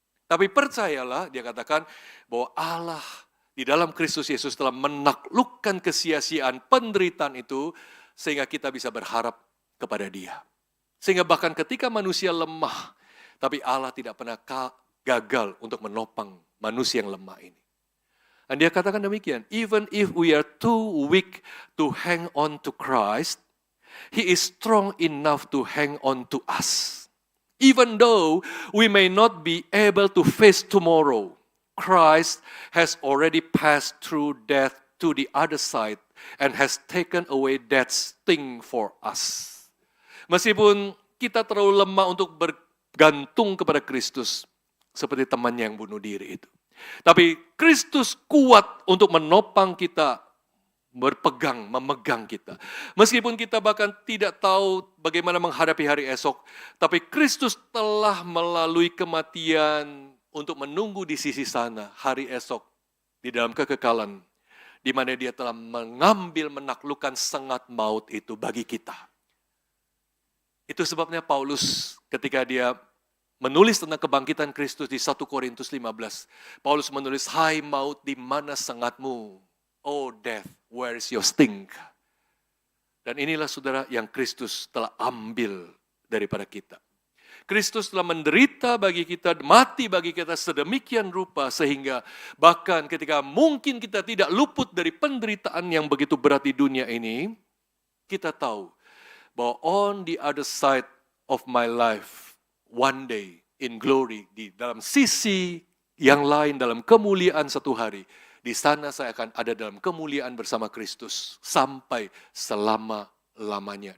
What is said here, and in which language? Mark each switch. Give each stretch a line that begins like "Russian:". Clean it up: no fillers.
Indonesian: Tapi percayalah, dia katakan bahwa Allah di dalam Kristus Yesus telah menaklukkan kesia-siaan penderitaan itu sehingga kita bisa berharap kepada Dia. Sehingga bahkan ketika manusia lemah, tapi Allah tidak pernah gagal untuk menopang manusia yang lemah ini. Dan dia katakan demikian,
English: even if we are too weak to hang on to Christ, He is strong enough to hang on to us. Even though we may not be able to face tomorrow, Christ has already passed through death to the other side and has taken away that sting for us.
Indonesian: Meskipun kita terlalu lemah untuk bergantung kepada Kristus, seperti temannya yang bunuh diri itu. Tapi Kristus kuat untuk menopang kita, memegang kita. Meskipun kita bahkan tidak tahu bagaimana menghadapi hari esok, tapi Kristus telah melalui kematian untuk menunggu di sisi sana hari esok, di dalam kekekalan, di mana Dia telah menaklukkan sengat maut itu bagi kita. Itu sebabnya Paulus ketika dia menulis tentang kebangkitan Kristus di 1 Korintus 15. Paulus menulis, hai maut, di mana sengatmu?
English: Oh death, where is your sting?
Indonesian: Dan inilah saudara yang Kristus telah ambil daripada kita. Kristus telah menderita bagi kita, mati bagi kita sedemikian rupa sehingga bahkan ketika mungkin kita tidak luput dari penderitaan yang begitu berat di dunia ini, kita tahu bahwa
English: on the other side of my life, one day in glory,
Indonesian: di dalam sisi yang lain, dalam kemuliaan satu hari, di sana saya akan ada dalam kemuliaan bersama Kristus sampai selama-lamanya.